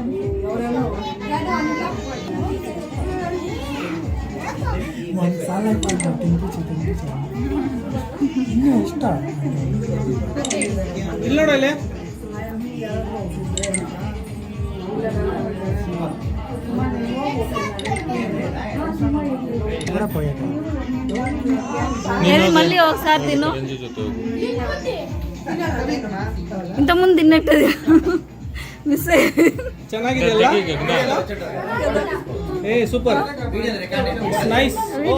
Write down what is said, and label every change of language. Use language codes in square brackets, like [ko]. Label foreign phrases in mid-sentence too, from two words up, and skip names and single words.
[kn] ಇಲ್ಲಿ ನೋಡು ಇಲ್ಲಿ. [te] మళ్ళీ ఒకసారి తిను [kn] ರಂಜಿ ಜೊತೆ ಹೋಗು. [te] ఇంతకుముందు తిన్నట్టు మిస్ అయ్యింది [kn] ಚೆನ್ನಾಗಿದೆಯಲ್ಲ? ಏ ಸೂಪರ್, ನೈಸ್. ಓ